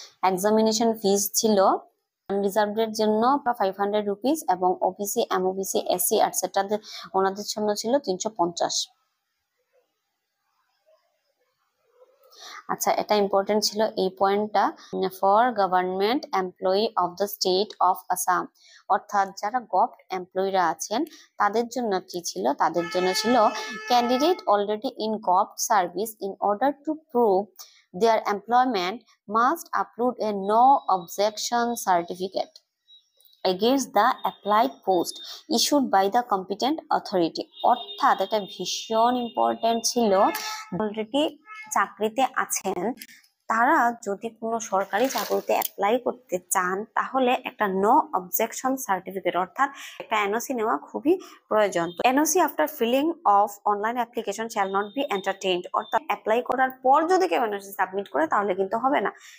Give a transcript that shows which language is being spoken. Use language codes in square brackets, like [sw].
[bn] Examination ফিস ছিল unreserved জন্য 500 rupees এবং ওবিসি, এমওবিসি, এসসি এটসেট্রা ওনাদের জন্য ছিল 350। আচ্ছা, এটা ইম্পর্টেন্ট ছিল এই পয়েন্টটা। [en] for government employee of the state of Assam, [bn] অর্থাৎ যারা গভট এমপ্লয়িরা আছেন তাদের জন্য কি ছিল? তাদের জন্য ছিল [en] Candidate already in govt service in order to prove their employment must upload a no objection certificate against the applied post issued by the competent authority। [bn] অর্থাৎ এটা ভীষণ ইম্পর্টেন্ট ছিল। অলরেডি চাকরিতে আছেন তারা যদি কোনো সরকারি চাকরিতে অ্যাপ্লাই করতে চান তাহলে একটা নো অবজেকশন সার্টিফিকেট অর্থাৎ একটা এনওসি নেওয়া খুবই প্রয়োজন। [en] NOC after filling of online application shall not be entertained, [bn] অর্থাৎ অ্যাপ্লাই করার পর যদি কেউ এনওসি সাবমিট করে তাহলে কিন্তু হবে না।